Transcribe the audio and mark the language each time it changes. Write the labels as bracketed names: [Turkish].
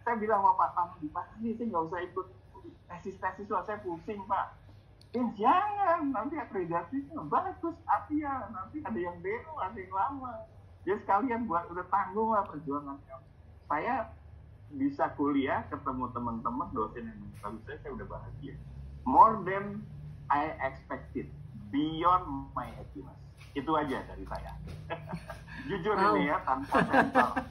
[Indonesian] Saya bilang sama Pak Tam, Pak ini saya nggak usah ikut tesis saya pusing Pak. Jangan, nanti akreditasinya bagus, Asia, nanti ada yang baru, ada yang lama. Jadi sekalian buat udah tanggung lah perjuangannya. Saya bisa kuliah, ketemu teman-teman, dosen yang bagus saya udah bahagia. [English] More than I expected, beyond my happiness. [Indonesian] Itu aja dari saya. Jujur ini ya, tanpa sensor.